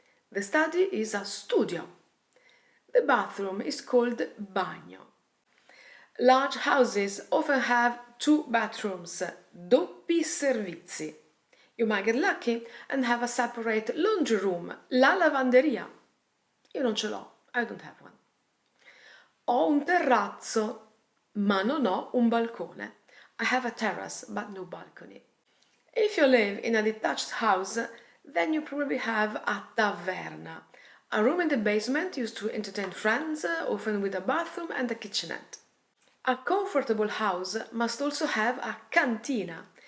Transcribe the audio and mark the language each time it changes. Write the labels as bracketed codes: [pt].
[en] The study is a studio. The bathroom is called bagno. Large houses often have 2 bathrooms, [it] doppi servizi. [en] You might get lucky and have a separate laundry room, la lavanderia. [it] Io non ce l'ho, [en] I don't have one. [it] Ho un terrazzo, ma non ho un balcone. [en] I have a terrace, but no balcony. If you live in a detached house, then you probably have a taverna, a room in the basement used to entertain friends, often with a bathroom and a kitchenette. A comfortable house must also have a cantina.